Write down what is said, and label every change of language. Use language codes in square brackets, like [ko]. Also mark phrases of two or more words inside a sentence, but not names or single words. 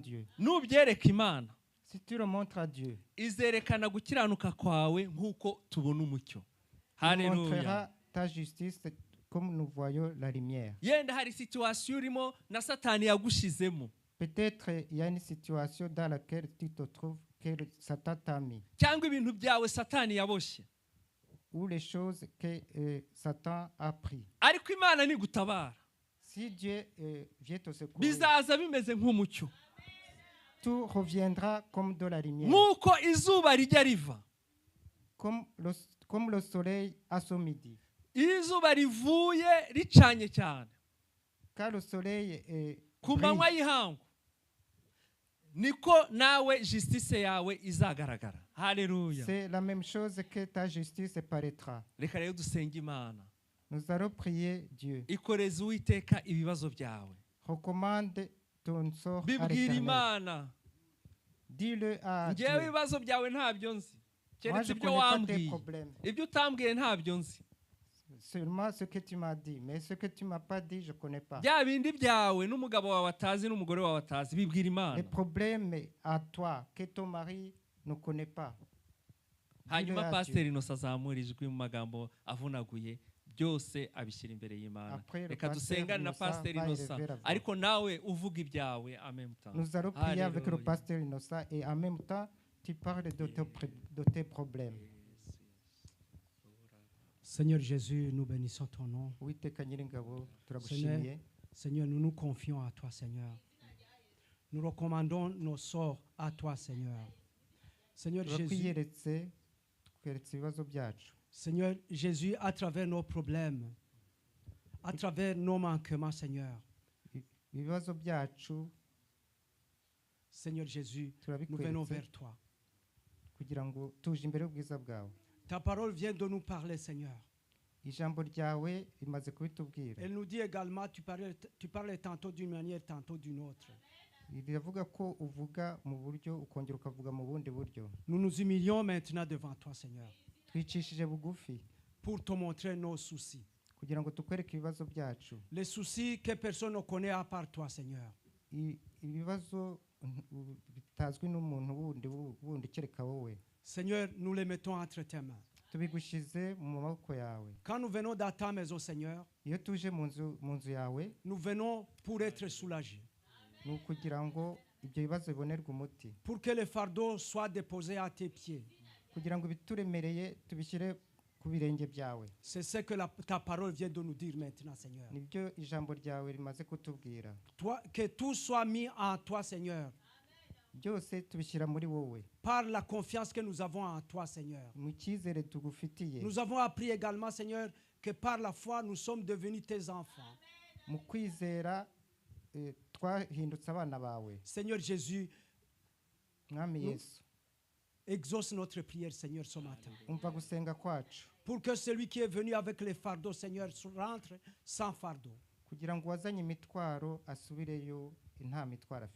[rw] Nubyereka Imana, [fr] Si tu le montres à Dieu, [rw] izerekana gukiranuka kwawe nk'uko tubona umucyo. [fr] il [rw] Haleluya. [fr] montrera ta justice comme nous voyons la lumière. [rw] Yenda hari situation urimo na Satani yagushizemo. [fr] Peut-être il y a une situation dans laquelle tu te trouves que Satan t'a mis, [rw] Cyangwa ibintu byawe Satani yaboshye. [fr] ou les choses que Satan a pris. [rw] Ariko Imana nigutabara. [fr] Si Dieu vient te secourir, [rw] Bizaza bimeze nk'umucyo. [fr] tout reviendra comme de la lumière, [rw] Nk'uko izuba rijya riva. [fr] comme le soleil à son midi. [rw] Iyo izuba rivuye ricanye cyane. [fr] Car le soleil [rw] Ku manywa y'ihangu. Niko nawe justice yawe izagaragara. Haleluya. [fr] c'est la même chose que ta justice paraîtra. [rw] Reka rero dusenge Imana. [fr] Nous allons prier Dieu. [rw] Ikoreze Uwiteka ibibazo byawe. [fr] Recommande ton sort à [rw] Bibwira [fr] l'Éternel. [rw] Imana. [fr] Dis-le à [rw] Ngewe [fr] Dieu. [rw] ibibazo byawe ntabyo nzi. [fr] Moi, [rw] Keretse [fr] je [rw] ibyo [fr] connais pas tes [rw] wambwiye. [fr] problèmes. [rw] Ibyo utambwiye ntabyo nzi. [fr] Seulement ce que tu m'as dit. Mais ce que tu m'as pas dit, je connais pas. [rw] Bya bindi byawe n'umugabo wawe atazi n'umugore wawe atazi bibwira Imana. [fr] Les problèmes à toi que ton mari ne connaît pas. [rw] Hanyuma [fr] Dieu. [rw] Pasiteri Innocent azamura ijwi mu magambo avunaguye byose abishyira imbere y'Imana. [fr] Après, le [rw] Reka [fr] pasteur [rw] dusengane na [fr] Innocent [rw] Pasiteri [fr] va [rw] Innocent [fr] élever la voix. [rw] ariko nawe uvuga ibyawe [fr] en même temps. Nous allons prier avec le Alléluia. pasteur Innocent et en même temps, tu parles de tes problèmes. Seigneur Jésus, nous bénissons ton nom. [rw] Uwiteka Nyiringabo, turagushimiye. [fr] Seigneur, nous nous confions à toi, Seigneur. Nous recommandons nos sorts à toi, Seigneur. Seigneur Jésus, [rw] Turakwiyeretse, tukweretse ibibazo byacu. [fr] Seigneur Jésus, à travers nos problèmes, à travers nos manquements, Seigneur. [rw] Ibibazo byacu [fr] Seigneur Jésus, nous venons [rw] turabikweretse [fr] vers toi. [rw] kugira ngo tuje imbere y'ubwiza bwawe. [fr] Ta parole vient de nous parler, Seigneur. [rw] Ijambo ryawe rimaze kubitubwira. [fr] Elle nous dit également, tu parles tantôt d'une manière, tantôt d'une autre. [rw] Riravuga ko uvuga mu buryo ukongera ukavuga mu bundi buryo. [fr] Nous nous humilions maintenant devant toi, Seigneur, [rw] Twicishije bugufi [fr] pour te montrer nos soucis. [rw] kugira ngo tukwereke ibibazo byacu. [fr] Les soucis que personne ne connaît à part toi, Seigneur. [rw] Ibibazo bitazwi n'umuntu wundi kereka wowe. [fr] Seigneur, nous les mettons entre tes mains. [rw] Tubigushize mu maboko yawe. [fr] Quand nous venons dans ta maison, Seigneur, [rw] Iyo tuje mu nzu yawe, [fr] nous venons pour être soulagés, [rw] ni ukugira ngo ibyo bibazo bibonerwe umuti. [fr] pour que les fardeaux soient déposés à tes pieds. [rw] Kugira ngo ibituremereye tubishyire ku birenge byawe. [fr] C'est ce que ta parole vient de nous dire maintenant, Seigneur. [rw] Nibyo ijambo ryawe rimaze kutubwira. [fr] Toi, que tout soit mis en toi, Seigneur, [rw] Byose tubishyira muri wowe. [fr] par la confiance que nous avons en toi, Seigneur. [rw] Mu cyizere tugufitiye. [fr] Nous avons appris également, Seigneur, que par la foi, nous sommes devenus tes enfants. [rw] Mu kwizera twahindutse abana bawe. [fr] Seigneur Jésus, [rw] Mwami Yesu, [fr] exauce notre prière, Seigneur, ce matin. [rw] umva gusenga kwacu. [fr] Pour que celui qui est venu avec les fardeaux, Seigneur, rentre sans fardeau. [rw] Kugira ngo wazanye imitwaro asubireyo nta mitwaro afite.